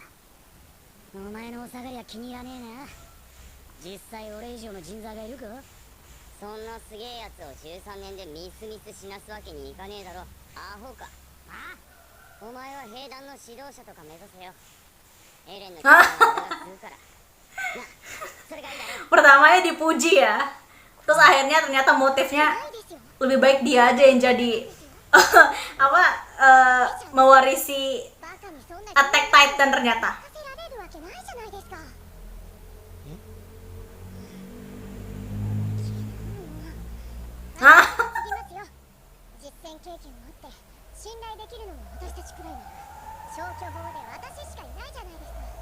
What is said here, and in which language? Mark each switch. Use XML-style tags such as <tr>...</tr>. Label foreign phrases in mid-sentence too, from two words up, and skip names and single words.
<ja>お前のお下がりは気に入らねえな。実際俺以上の人材がいるか？そんなすげえやつを13年でミスミス死なすわけにいかねえだろ。アホか。ああ、お前は兵団の指導者とか目指せよ。エレンの力を俺が吸うから。な、それがいいだろ。</ja> <id>pertamanya dipuji ya, terus akhirnya ternyata motifnya lebih baik dia aja yang jadi apa mewarisi</id> <ja>バカにそんな</ja> <id>Attack Titan ternyata.</id> <ja>させられるわけないじゃないですか。 Hah? 次ますよ。実戦経験もあって信頼できるのも私たちくらいなら消去法で私しかいないじゃないですか。</ja>